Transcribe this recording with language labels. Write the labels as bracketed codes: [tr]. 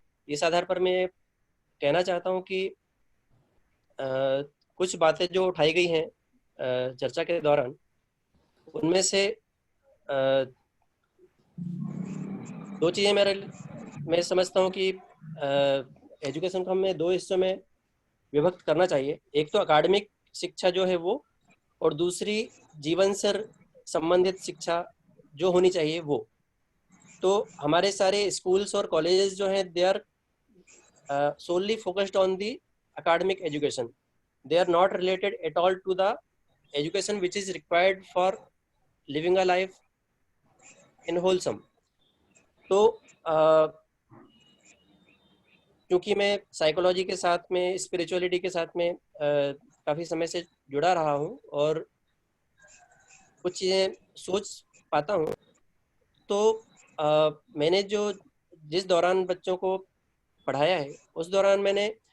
[hi] इस आधार पर मैं कहना चाहता हूँ कि कुछ बातें जो उठाई गई हैं चर्चा के दौरान, उनमें से 2 चीज़ें मैं समझता हूँ कि एजुकेशन को हमें 2 हिस्सों में विभक्त करना चाहिए। एक तो अकादमिक शिक्षा जो है वो, और दूसरी जीवन से संबंधित शिक्षा जो होनी चाहिए वो। तो हमारे सारे स्कूल्स और कॉलेजेस जो हैं, [en] They are solely focused on the academic education. They are not related at all to the education which is required for living a life in wholesome. [hi] तो क्योंकि मैं साइकोलॉजी के साथ में, स्पिरिचुअलिटी के साथ में काफ़ी समय से जुड़ा रहा हूँ और कुछ चीज़ें सोच पाता हूँ, तो मैंने जिस दौरान बच्चों को पढ़ाया है, उस दौरान मैंने